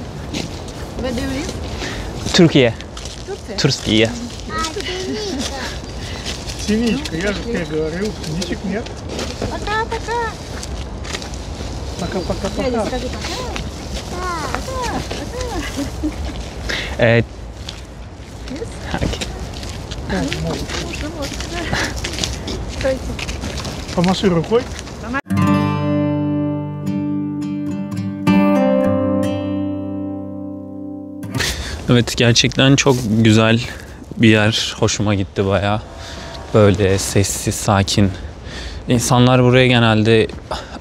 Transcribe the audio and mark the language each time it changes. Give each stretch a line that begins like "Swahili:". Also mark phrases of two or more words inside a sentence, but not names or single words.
Turkish: Türkiye. Türkiye.
Russian: Синичка, я же тебе говорил, синичек нет. Пока-пока. Пока-пока-пока. Скажи пока.
Turkish: Evet.
Russian: Стойте. Помаши рукой.
Turkish: Evet, gerçekten çok güzel bir yer. Hoşuma gitti bayağı. Böyle sessiz, sakin. İnsanlar buraya genelde